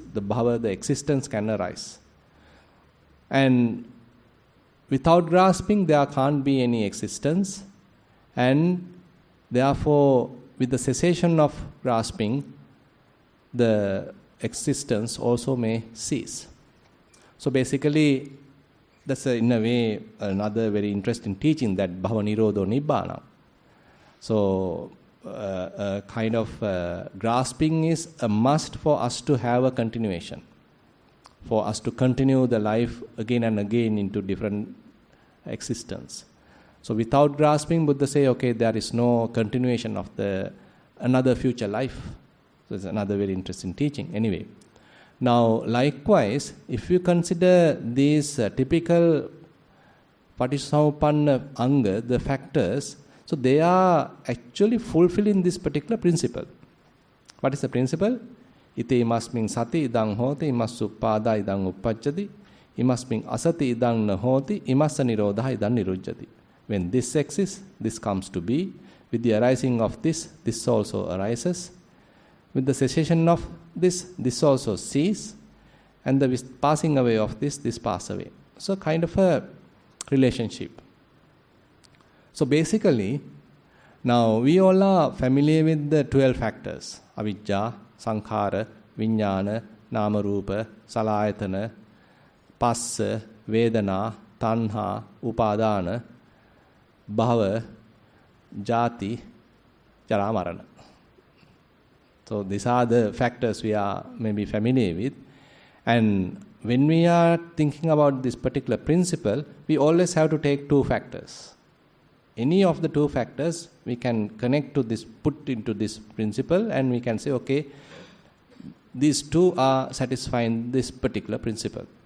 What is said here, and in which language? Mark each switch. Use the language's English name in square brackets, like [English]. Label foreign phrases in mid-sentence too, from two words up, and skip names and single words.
[English] The bhava, the existence can arise. And without grasping, there can't be any existence. And therefore, with the cessation of grasping, the existence also may cease. So basically, that's in a way another very interesting teaching, that [Pali] bhava nirodho nibbana. [English] So, kind of grasping is a must for us to have a continuation, for us to continue the life again and again into different existence. So, without grasping, Buddha say, okay, there is no continuation of another future life. So, it's another very interesting teaching. Anyway, now likewise, if you consider these typical [Pali] Patissamuppanna anga, [English] the factors, so they are actually fulfilling this particular principle. What is the principle? [Pali] Ite imasmin sati idang hoti, imasuppada idang uppajjati, imasmin asati idang nahoti, imassa nirodha idang nirujjati. [English] When this exists, this comes to be. With the arising of this, this also arises. With the cessation of this also ceases. And the passing away of this passes away. So kind of a relationship. So basically, now we all are familiar with the 12 factors. [Pali] Avijja, Sankhara, Vijnana, Namarupa, Salayatana, Passa, Vedana, Tanha, Upadana, Bhava, Jati, Jara, Marana. [English] So these are the factors we are maybe familiar with. And when we are thinking about this particular principle, we always have to take two factors. Any of the two factors we can connect to this, put into this principle, and we can say, okay, these two are satisfying this particular principle.